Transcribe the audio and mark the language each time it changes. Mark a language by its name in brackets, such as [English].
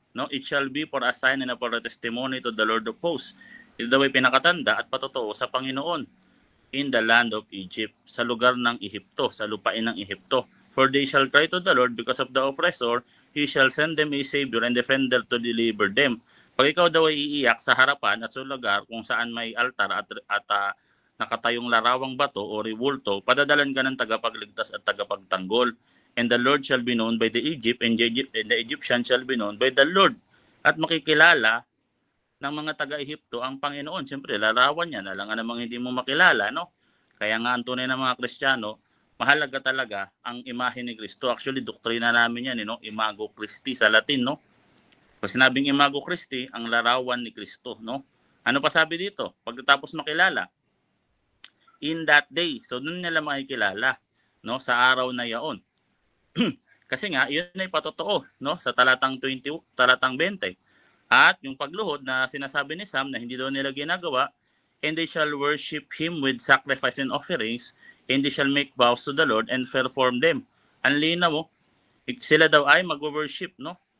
[English] No, it shall be for a sign and for a testimony to the Lord of hosts. [Filipino] Ito daw ay pinakatanda at patotoo sa Panginoon [English] in the land of Egypt, [Filipino] sa lugar ng Ehipto, sa lupain ng Ehipto. [English] For they shall cry to the Lord because of the oppressor, he shall send them a savior and defender to deliver them. [Filipino] Pag ikaw daw ay iiyak sa harapan at sa lugar kung saan may altar at nakatayong larawang bato o rewulto, padadalan ka ng tagapagligtas at tagapagtanggol. [English] And the Lord shall be known by the Egypt, and the Egyptian shall be known by the Lord. [Filipino] At makikilala ng mga taga-Ehipto ang Panginoon. Siyempre, larawan yan. Alangan namang hindi mo makilala, no? Kaya nga ang tunay ng mga Kristiyano, mahalaga talaga ang imahe ni Kristo. Actually, doktrina namin yan, no? Imago Christi sa Latin, no? Pag sinabing Imago Christi, ang larawan ni Kristo, no? Ano pa sabi dito? Pagkatapos makilala, [English] in that day. [Filipino] So, doon nila makikilala, no? Sa araw na yaon. Kasi nga, yun ay patotoo, no? Sa talatang 20. At yung pagluhod na sinasabi ni Sam na hindi daw nila ginagawa, [English] and they shall worship Him with sacrifice and offerings, and they shall make vows to the Lord and perform them. [Filipino] Ang linaw mo, sila daw ay mag-worship, no?